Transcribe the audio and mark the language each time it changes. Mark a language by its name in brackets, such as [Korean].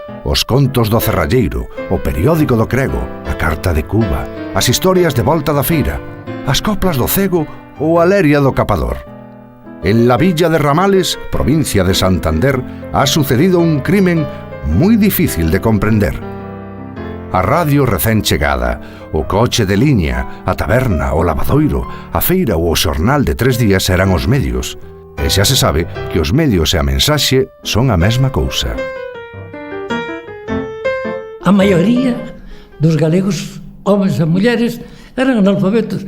[Galician] Os contos do Cerralleiro, o periódico do Crego, a Carta de Cuba, as historias de volta da feira, as coplas do Cego ou a leria do Capador. [Spanish] En la villa de Ramales, provincia de Santander, ha sucedido un crimen moi difícil de comprender. [Galician] A radio recén chegada, o coche de liña, a taberna, o lavadoiro, a feira ou o xornal de 3 días eran os medios. E xa se sabe que os medios e a mensaxe son a mesma cousa. A maioría dos galegos, homens e mulleres, eran analfabetos.